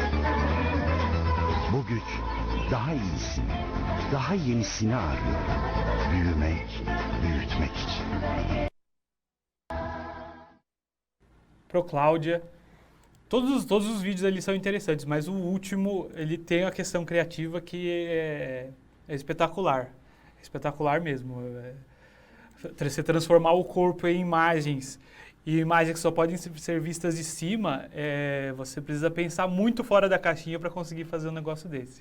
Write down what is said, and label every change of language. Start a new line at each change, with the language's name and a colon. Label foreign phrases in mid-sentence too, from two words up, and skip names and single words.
Turkish: Bu güç daha iyisini, daha yenisini arıyor. Büyümek, büyütmek için.
Portuguese: Pro Cláudia. Todos os vídeos ali são interessantes, mas o último, ele tem a questão criativa que é espetacular. É espetacular mesmo. Você transformar o corpo em imagens, e imagens que só podem ser vistas de cima, você precisa pensar muito fora da caixinha para conseguir fazer um negócio desse.